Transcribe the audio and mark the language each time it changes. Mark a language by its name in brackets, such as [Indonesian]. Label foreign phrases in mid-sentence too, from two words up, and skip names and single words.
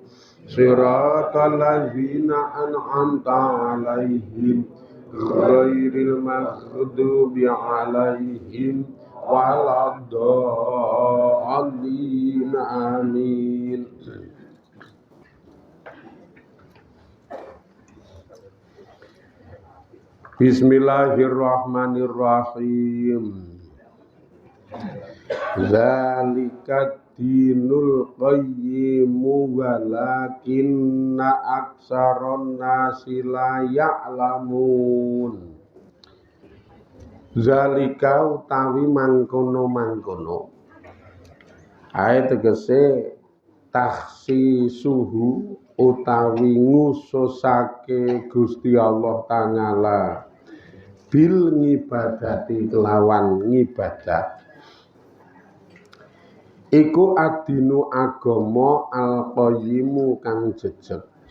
[Arabic] صراط الذين أنعمت عليهم غير المغضوب عليهم ولا الضالين آمين. بسم الله الرحمن الرحيم. ذلك الدين القيم ولكن أكثر الناس لا يعلمون. [Javanese] Zalika utawi mangkono-mangkono ayat tegese takhsisuhu utawi ngususake Gusti Allah Ta'ala [Arabic] بالعبادة [Javanese] kelawan ngibadah iku adinu agama al-qayyimu kang jejeg.